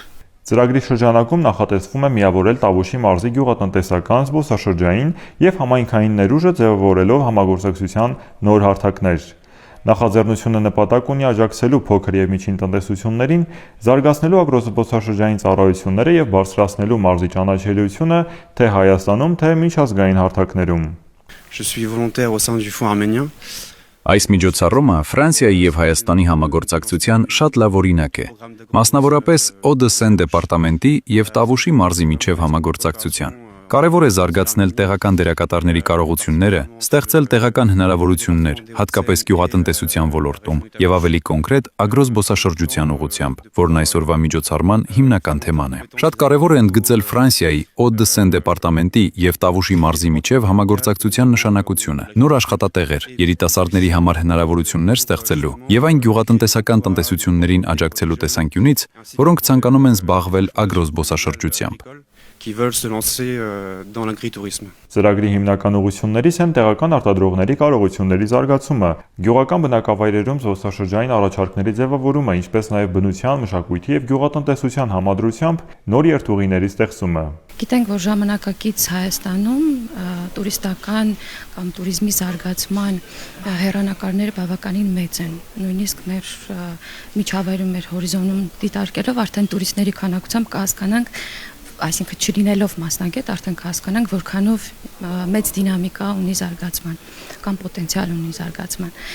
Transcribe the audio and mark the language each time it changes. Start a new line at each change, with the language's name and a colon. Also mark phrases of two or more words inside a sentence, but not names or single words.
Armenian: Ծրագրի շրջանակում նախատեսվում է միավորել Տավուշի մարզի գյուղատնտեսական, զբոսաշրջային եւ համայնքային ներուժը ձևավորելով համագործակցության նոր հարթակներ։ Նախաձեռնությունը նպատակ ունի աջակցելու փոքր եւ միջին տնտեսություններին, զարգացնելու ագրոզբոսաշրջային ծառայությունները եւ բարձրացնելու մարզի ճանաչելիությունը թե Հայաստանում, թե միջազգային հարթակներում։
French: Je suis volontaire au sein du Fonds arménien.
Armenian: Այս միջոցառումը Ֆրանսիայի եւ Հայաստանի համագործակցության շատ լավ օրինակ է, մասնավորապես ՕԴՍ դեպարտամենտի եւ Տավուշի մարզի միջև համագործակցության։ Կարևոր է զարգացնել տեղական դերակատարների կարողությունները, ստեղծել տեղական հնարավորություններ, հատկապես գյուղատնտեսության ոլորտում եւ ավելի կոնկրետ ագրոզբոսաշրջության ուղղությամբ, որն այսօրվա միջոցառման հիմնական թեման է։ Շատ կարևոր է ընդգծել Ֆրանսիայի ՕԴՍ դեպարտամենտի եւ Տավուշի մարզի միջև համագործակցության նշանակությունը, նոր աշխատատեղեր, երիտասարդների համար հնարավորություններ ստեղծելու եւ այն գյուղատնտեսական տնտեսություններին աջակցելու տեսանկյունից, որոնք ցանկանում են զբաղվել ագրոզբոսաշրջությամբ։
French: Qui veulent se lancer dans l'agritourisme.
Armenian: Ծրագրի հիմնական ուղղություններից են տեղական արտադրողների կարողությունների զարգացումը, գյուղական բնակավայրերում զբոսաշրջային առաջարկների ձևավորումը, ինչպես նաև բնության, մշակույթի եւ գյուղատնտեսության համադրությամբ նոր երթուղիների ստեղծումը։ Գիտենք, որ ժամանակակից Հայաստանում տուրիստական կամ туриզմի զարգացման հեռանկարները բավականին մեծ են։ Նույնիսկ մեր միջավայրում, մեր հորիզոնում դիտարկելով արդեն տուրիստների քանակությամբ կհասկանանք, այսինքն չլինելով մասնագետ, արդեն կհասկանանք, որքանով մեծ դինամիկա ունի զարգացման կամ պոտենցիալ ունի զարգացման։